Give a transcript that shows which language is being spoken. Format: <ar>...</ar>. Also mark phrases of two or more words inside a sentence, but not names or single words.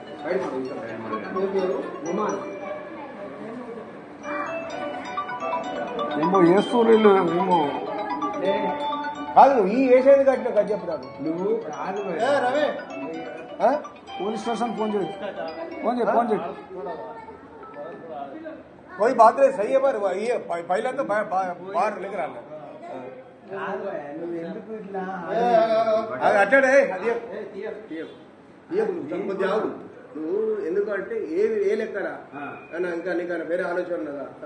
<te>ఏమో వేస్తారు వీళ్ళు. ఏమో కాదు ఈ వేసేది కట్టిన కదా చెప్తాను నువ్వు రాదు రవి</te> <en>police station</en> <te>ఫోన్ చేయి, ఫోన్ చేయి, ఫోన్ చేయి.</te> <hi>कोई बात नहीं सही है पर ये पहले तो बाहर लेकर आना</hi> <te>నువ్వు ఎందుకు ఇట్లా అట్టాడే అది కొద్దిగా నువ్వు ఎందుకంటే ఏ లెక్కరా అని ఇంకా నీకు వేరే ఆలోచన ఉన్నదా</te>